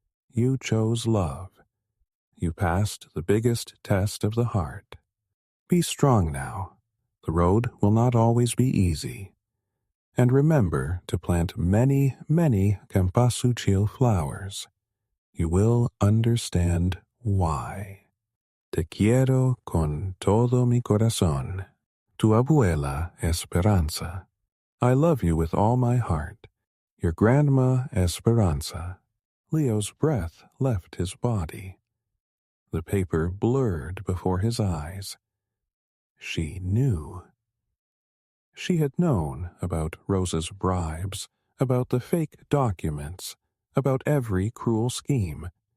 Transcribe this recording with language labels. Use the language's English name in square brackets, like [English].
[English] You chose love. You passed the biggest test of the heart. Be strong now. The road will not always be easy. And remember to plant many, many cempasúchil flowers. You will understand why. [Spanish] Te quiero con todo mi corazón. Tu abuela Esperanza. [English] I love you with all my heart. Your grandma Esperanza." Leo's breath left his body. The paper blurred before his eyes. She knew. She had known about Rosa's bribes, about the fake documents, about every cruel scheme.